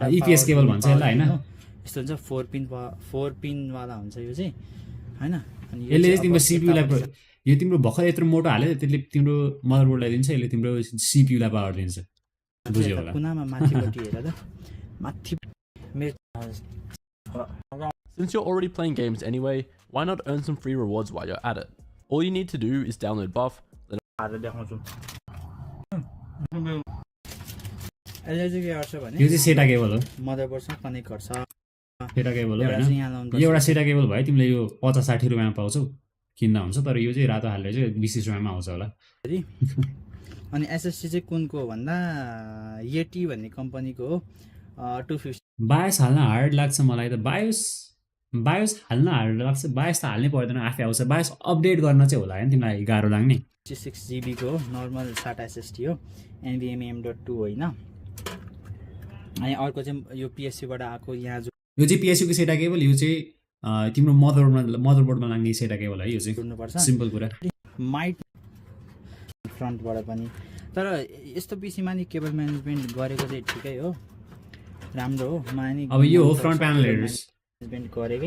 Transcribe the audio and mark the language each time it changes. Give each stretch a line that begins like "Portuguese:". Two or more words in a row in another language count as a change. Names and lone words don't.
English: EPS cable
Nepali: भन्छ यसलाई होइन यस्तो हुन्छ 4 पिन वाला हुन्छ यो चाहिँ हैन अनि यसले तिम्रो सीपीयूलाई यो तिम्रो भर्खर यत्रो मोटो हाल्यो त्यसले तिम्रो मदरबोर्डलाई दिन्छ यसले तिम्रो सीपीयूलाई पावर दिन्छ बुझ्यो होला कुनामा माथिपट्टि हेर त माथि
English: Since you're already playing games anyway, why not earn some free rewards while you're at it? All you need to do is download Buff, then
Nepali: यो चाहिँ
English: SATA cable
Nepali: हो मदरबोर्डसँग कनेक्ट गर्छ
English: SATA cable
Nepali: हो हैन यो एउटा
English: SATA cable
Nepali: भयो तिमीले यो 50-60 रुपैयाँमा पाउँछौ किन्दा हुन्छ तर यो चाहिँ रातो हालेर चाहिँ 20 रुपैयाँमा आउँछ होला अनि एसएसडी चाहिँ कुनको भन्दा येटी भन्ने कम्पनीको हो 250 बायोस हाल्न हार्ड लाग्छ मलाई त बायोस हाल्न हार्ड लाग्छ बायोस त हाल्नै पर्दैन आफै आउँछ
English: BIOS update
Nepali: गर्न चाहिँ होला हैन तिमीलाई गाह्रो लाग्ने 6GB को हो
English: normal SATA SSD
Nepali: हो NVMe M.2 होइन अनि अर्को चाहिँ यो PSU बाट आएको यहाँ जो यो चाहिँ PSU को
English: SATA cable
Nepali: यो चाहिँ तिम्रो मदरबोर्डमा लाग्ने
English: SATA cable
Nepali: है यो चाहिँ सिम्पल कुरा माइट फ्रन्टबाट पनि तर यस्तो पीसीमा नि
English: cable management
Nepali: गरेको चाहिँ ठिकै हो राम्रो हो मानि अब यो हो
English: front panel
Nepali: हेर्नुस् म्यानेजमेन्ट गरेकै